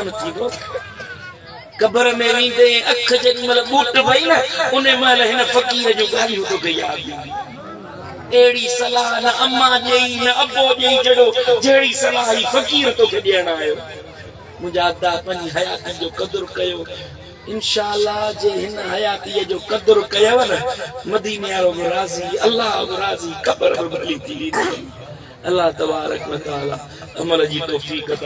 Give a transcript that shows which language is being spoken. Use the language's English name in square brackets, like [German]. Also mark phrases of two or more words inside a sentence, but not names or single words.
[Sindhi] थींदो क़ब्र में वेंदे अख जेॾी महिल ॿूट भई न उन महिल हिन फ़क़ीर जो ॻाल्हियूं तोखे यादि ईंदी अहिड़ी सलाह न अम्मा ॾेई न अबो ॾेई जहिड़ी सलाह ई फ़क़ीर तोखे ॾियण आयो मुंहिंजा अदा पंहिंजी हयाती जो क़दुरु कयो इंशाअल्लाह जे हिन हयातीअ जो क़दुरु कयव न मदीने वारो बि राज़ी अल्लाह बि राज़ी क़ब्र बि भली थी वेंदी अल्लाह तबारक व तआला अमल जी तौफीक अता